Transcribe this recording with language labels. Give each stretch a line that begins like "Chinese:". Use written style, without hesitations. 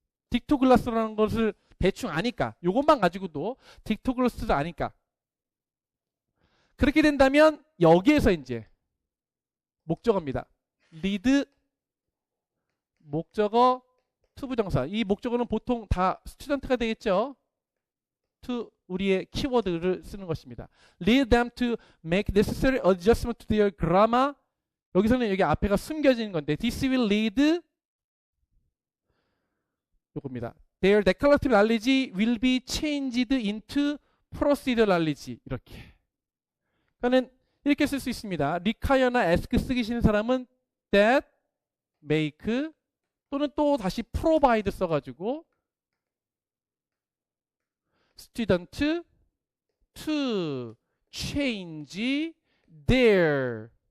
Korean: 딕토글라스라는 것을 대충 아니까 요것만 가지고도 딕토글로스도 아니까 그렇게 된다면 여기에서 이제 목적어입니다. lead 목적어 투부정사. 이 목적어는 보통 다 스튜던트가 되겠죠. to 우리의 키워드를 쓰는 것입니다.
English: lead them to make necessary adjustment to their grammar.
Korean: 여기서는 여기 앞에가 숨겨진 건데
English: this will lead
Korean: 요겁니다.
English: Their declarative knowledge will be changed into procedural knowledge.
Korean: 이렇게. 그러니까는 이렇게 쓸 수 있습니다. require나 ask 쓰기 싫은 사람은 that, make 또는 또 다시 provide 써가지고
English: student to change their